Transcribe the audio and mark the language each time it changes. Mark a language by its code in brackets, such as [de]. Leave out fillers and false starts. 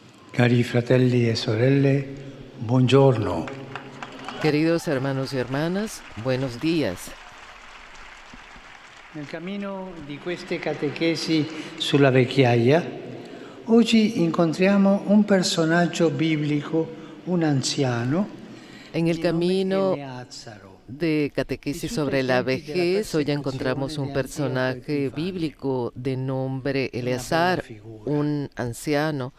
[it] Cari fratelli e sorelle, buongiorno. [es] Queridos hermanos y hermanas, buenos días. [it] Nel cammino di queste catechesi sulla vecchiaia, oggi incontriamo un personaggio biblico, un anziano, [es] En el camino [it] Eleazaro. [es] de catequesis sobre la vejez, hoy encontramos un personaje bíblico de nombre Eleazar, un anciano